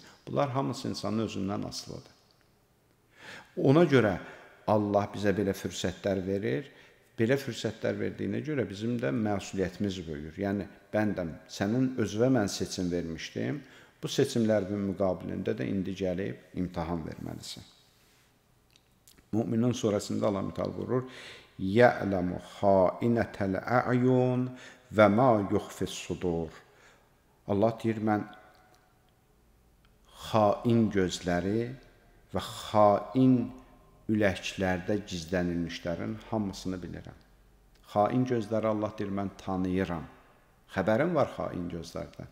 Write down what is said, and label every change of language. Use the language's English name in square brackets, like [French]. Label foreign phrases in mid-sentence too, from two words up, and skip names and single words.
[Azerbaijani] Bunlar hamısı insanın özündən asılıdır. Ona görə Allah bizə belə fürsətlər verir. Belə fürsətlər verdiyinə görə bizim də məsuliyyətimiz böyür. Yəni, bəndəm, sənin özünə mən seçim vermişdim. Bu seçimlərimin müqabilində də indi gəlib imtahan verməlisin. Müminin surəsində Allah mütəal buyurur, [Arabic] يَعْلَمُ خَائِنَةَ الْأَعْيُنِ وَمَا يُخْفِ الصُّدُورِ. [Azerbaijani] Allah deyir, mən xain gözləri və xain üləklərdə gizlənilmişlərin hamısını bilirəm. Xain gözləri Allah deyir, mən tanıyıram. Xəbərim var xain gözlərdən.